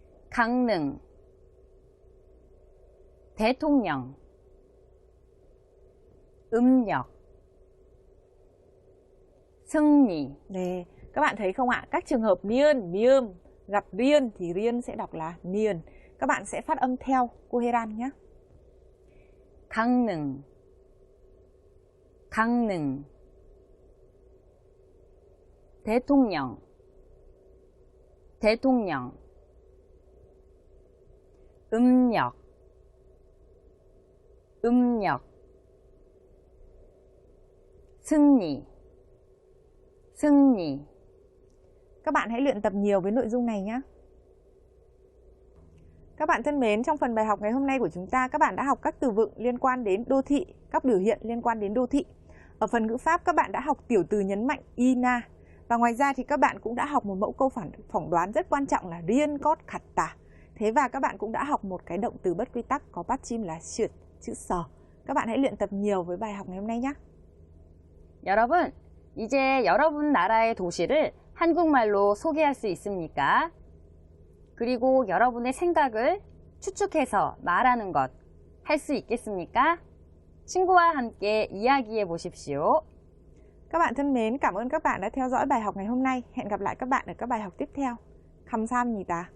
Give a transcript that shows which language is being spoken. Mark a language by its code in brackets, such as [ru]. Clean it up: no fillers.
[ko] 강릉, 대통령, 음력, 승리. [vi] Để các bạn thấy không ạ? Các trường hợp niên, niêm, gặp riêng thì riêng sẽ đọc là niên. Các bạn sẽ phát âm theo cô Huê-ran nhé. [ko] 강릉, 강릉, 대통령, 대통령, 음력, 음력, 승리, 승리. [vi] Các bạn hãy luyện tập nhiều với nội dung này nhé. Các bạn thân mến, trong phần bài học ngày hôm nay của chúng ta, các bạn đã học các từ vựng liên quan đến đô thị, các biểu hiện liên quan đến đô thị. Ở phần ngữ pháp, các bạn đã học tiểu từ nhấn mạnh ina. Và ngoài ra thì các bạn cũng đã học một mẫu câu phỏng đoán rất quan trọng là riêng cót khặt tả. Thế và các bạn cũng đã học một cái động từ bất quy tắc có bắt chim là sượt, chữ sờ. Các bạn hãy luyện tập nhiều với bài học ngày hôm nay nhé. [ko] 여러분, 이제 여러분 나라의 도시를 한국말로 소개할 수 있습니까? 그리고 여러분의 생각을 추측해서 말하는 것 할 수 있겠습니까? 친구와 함께 이야기해 보십시오. [vi] Các bạn thân mến, cảm ơn các bạn đã theo dõi bài học ngày hôm nay. Hẹn gặp lại các bạn ở các bài học tiếp theo. [ko] 감사합니다.